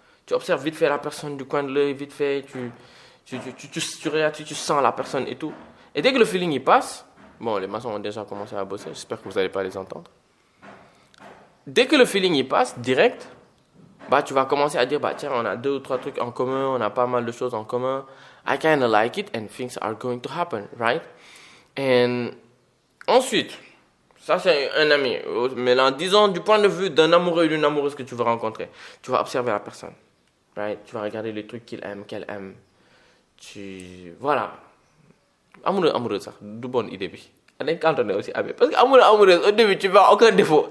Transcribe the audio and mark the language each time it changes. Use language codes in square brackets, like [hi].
[fr] Tu observes vite fait la personne du coin de l'œil, vite fait, tu regardes, tu sens la personne et tout. Et dès que le feeling il passe, bon, les maçons ont déjà commencé à bosser, j'espère que vous n'allez pas les entendre. Dès que le feeling il passe, direct, tu vas commencer à dire, tiens, on a 2 ou 3 trucs en commun, on a pas mal de choses en commun. [en] I kind of like it and things are going to happen, right? [fr] And ensuite, ça c'est un ami. Mais là, disons, du point de vue d'un amoureux ou d'une amoureuse que tu veux rencontrer, tu vas observer la personne, right? Tu vas regarder les trucs qu'il aime, qu'elle aime. Voilà. Amoureux, ça, de bonne idée. Quand on est aussi amis. Parce qu'amoureux, au début, tu vois aucun défaut.